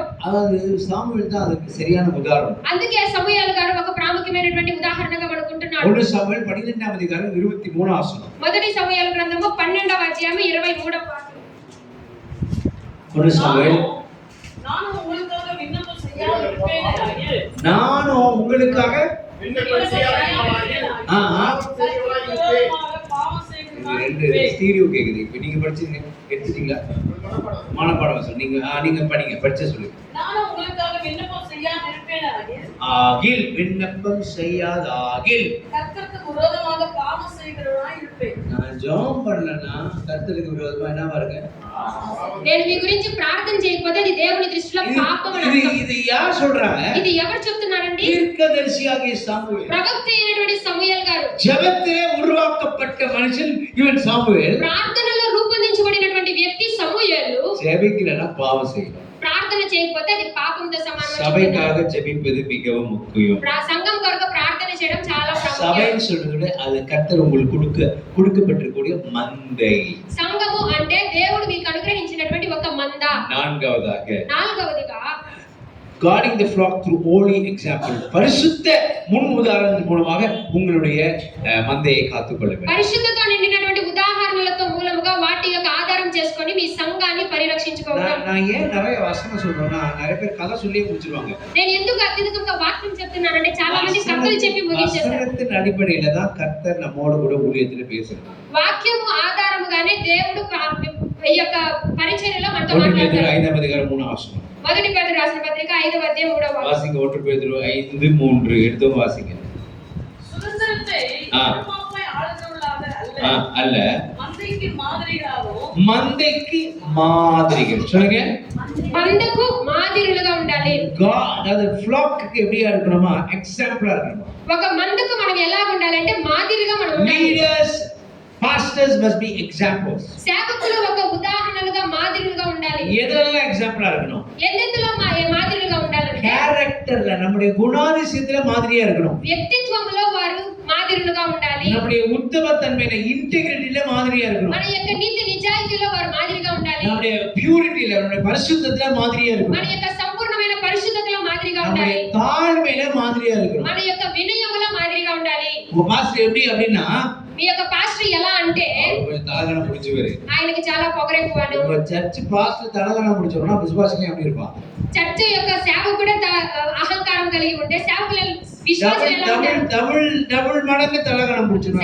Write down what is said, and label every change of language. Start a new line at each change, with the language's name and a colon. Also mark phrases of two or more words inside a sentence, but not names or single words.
Tamil: అది సాముయేల్ தான் அதுக்கு சரியான ఉదాహరణ.
Telugu: అందుకే సమూయేలు గారు ఒక ప్రాముఖ్యమైనటువంటి ఉదాహరణగా మనకుంటున్నాడు. 1 సాముయేల్ 12వ అధ్యాయం 23వ వచనం. మొదటి సమూయేలు గ్రంథము 12వ అధ్యాయం 23వ వాక్యం. 1 సాముయేల్
Tamil: நானும் உங்களுக்காக விண்ணப்பம் செய்யாதிருப்பேனாகில் நானும் உங்களுக்காக ரெண்டு ஸ்டீரியோ கேக்குது. இப்ப நீங்க படிச்சீங்க எடுத்துட்டீங்களா? மனப்பாடம் சொல்லு. நீங்க படிங்க, படிச்சு சொல்லுங்க. நானும் உங்களுக்காக விண்ணப்பம் செய்யாதிருப்பேனாகில் ஆகில் விண்ணப்பம் செய்யாதாகில் கர்த்தருக்கு விரோதமாக பாவம் செய்கிறவனாய் இருப்பேன். நான் ஜெபம் பண்ணலனா கர்த்தருக்கு விரோதமா என்னவா இருக்க?
Telugu: నేను మీ గురించి ప్రార్థన చేయకపోతే అది దేవుని దృష్టిలో పాపం అని అర్థం.
Tamil: ఇది యార్ சொல்றாங்க?
Telugu: ఇది ఎవరు చెప్తున్నారండి?
Tamil: தீர்க்கதரிசியாகிய சாமுவேல்.
Telugu: ప్రవక్త అయినటువంటి సమూయేలు గారు.
Tamil: ஜெபத்திலே உருவாக்கப்பட்ட மனுஷன் இவன் சாமுவேல்.
Telugu: ప్రార్థనలో రూపొందించబడినటువంటి వ్యక్తి సమూయేలు.
Tamil: ஜெபிக்கலனா பாவம் செய்யணும்.
Telugu: ప్రార్థన చేయకపోతే అది పాపంతో సమానం.
Tamil: சபைக்காக ஜெபிப்பது மிகவும் முக்கியம்.
Telugu: సంఘం కొరకు ప్రార్థన చేయడం చాలా ప్రాముఖ్యం.
Tamil: சபைன்னு சொல்றது அது கர்த்தர் உங்களுக்கு கொடுக்கப்பட்டிருக்கக்கூடிய மந்தை.
Telugu: సంఘము అంటే దేవుడు మీకు అనుగ్రహించినటువంటి ఒక మంద.
English: நான்காவதுగా guarding the flock through holy example.
Tamil: பரிசுத்த முன் உதாரணத்தின் மூலமாக உங்களுடைய மந்தையை காத்துக்கொள்ள வேண்டும்.
Telugu: పరిశుద్ధతో నిండినటువంటి ఉదాహరణలతో మూలముగా వాటి యొక్క ఆధారం చేసుకొని మీ సంఘాన్ని పరిరక్షించుకోవాలి.
Tamil: நான் ஏன் நிறைய வசனம் சொல்றேன்னா நிறைய பேர் கதை சொல்லியே முடிச்சிருவாங்க.
Telugu: నేను ఎందుకు అత్యధికంగా వాక్యం చెప్తున్నానంటే చాలా మంది కథలు చెప్పి ముగించేస్తారు.
Tamil: வசனத்தின் அடிப்படையில தான் கர்த்தர் நம்மோடு கூட ஊழியத்துல பேசுறார்.
Telugu: వాక్యము ఆధారముగానే దేవుడు ఈ యొక్క పరిచర్యలో మనతో 1 பேதுரு మాట్లాడతారు. 5వ అధ్యాయం 3వ వచనం. మొదటి పేతురు రాసిన పత్రిక 5వ అధ్యాయం 3వ వచనం.
Tamil: வாசிங்க 1 பேதுரு 5:3 எடுத்து வாசிங்க. சுதந்திரத்தை ஆ. நிர்வாகமாய் ஆளுகிறவர்களாக அல்ல, அல்ல மந்தைக்கு மாதிரிகளாகவும் மந்தைக்கு மாதிரிகள் சொல்லுங்க.
Telugu: మందకు మాదిరులుగా ఉండాలి.
Tamil: அதாவது ஃப்ளாக்கு எப்படியா இருக்கணுமா எக்ஸாம்பிளா இருக்கணும்.
Telugu: ఒక మందకు మనం ఎలా ఉండాలంటే మాదిరిగా మనం ఉండాలి.
English: Leaders, pastors must be examples.
Telugu: సేవకులు ఒక ఉదాహరణలుగా మాదిరులుగా ఉండాలి.
Tamil: எதெல்லாம் எக்ஸாம்பிளா இருக்கணும்?
Telugu: ఎందులో మాదిరిగా ఉండాలంటే
Tamil: கேரக்டர்ல நம்முடைய குணாதிசயத்துல மாதிரியா இருக்கணும்.
Telugu: వ్యక్తిత్వంలో వారు మాదిరులుగా ఉండాలి.
Tamil: நம்முடைய உத்தமத்தன்மையில இன்டெகிரிட்டில மாதிரியா இருக்கணும்.
Telugu: మన యొక్క నీతి నిజాయితీలో వారు మాదిరిగా ఉండాలి.
Tamil: நம்முடைய பியூரிட்டில நம்முடைய பரிசுத்தத்துல மாதிரியா
Telugu: మన
Tamil: இருக்கணும்.
Telugu: యొక్క సంపూర్ణమైన పరిశుద్ధతలో మాదిరిగా
Tamil: நம்முடைய
Telugu: ఉండాలి.
Tamil: தாழ்மையில மாதிரியா இருக்கணும்.
Telugu: మన యొక్క వినయములో మాదిరిగా ఉండాలి.
Tamil: உங்க பாஸ்டர் எப்படி அப்படின்னா
Telugu: మీ యొక్క పాస్టర్ ఎలా అంటే
Tamil: கொஞ்சம் தலகணம் பிடிச்சவரு.
Telugu: ఆయనకి చాలా పొగరెక్కువను.
Tamil: உங்க சர்ச் பாஸ்டர் தலகணம் பிடிச்சவனா விசுவாசிங்க எப்படி இருப்பான்?
Telugu: చర్చ్ యొక్క సేవకుడు అహంకారం కలిగి ఉంటే సేవకుల విశ్వాసం ఎలా ఉంటారు?
Tamil: டபுள் மடங்கு தலகணம் பிடிச்சிருவாங்க.